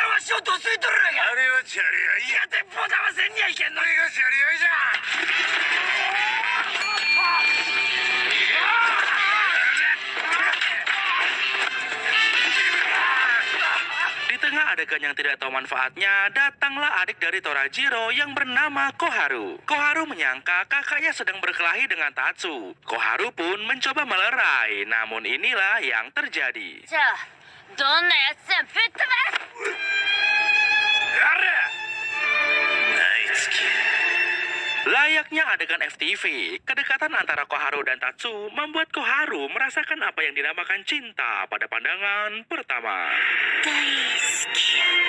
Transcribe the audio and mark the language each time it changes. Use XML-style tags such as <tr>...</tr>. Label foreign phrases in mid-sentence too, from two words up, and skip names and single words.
<id>Di tengah adegan yang tidak tahu manfaatnya, datanglah adik dari Torajiro yang bernama Koharu. Koharu menyangka kakaknya sedang berkelahi dengan Tatsu. Koharu pun mencoba melerai, namun inilah yang terjadi.</id> <ja>じゃあどんなやつでもぶっ飛ばす</ja> <id>Layaknya adegan FTV, kedekatan antara Koharu dan Tatsu membuat Koharu merasakan apa yang dinamakan cinta pada pandangan pertama.</id> <ja>大好き</ja>